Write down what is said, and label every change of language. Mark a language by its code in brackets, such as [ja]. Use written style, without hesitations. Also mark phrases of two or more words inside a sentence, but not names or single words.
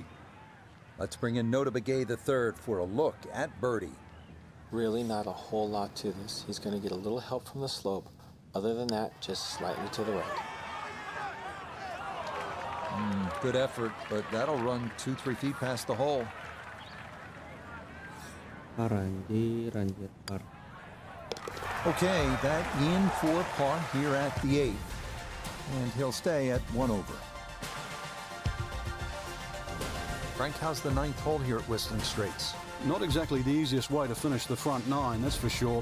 [en] Let's bring in Nota Begay III for a look at birdie. Really not a whole lot to this. He's going to get a little help from the slope. Other than that, just slightly to the right. Good effort, but that'll run 2-3 feet past the hole. [id] Parah anjir, anjir, parah. [en] Okay, that in for par here at the 8th. And he'll stay at 1 over. Frank, how's the 9th hole here at Whistling Straits? Not exactly the easiest way to finish the front 9, that's for sure.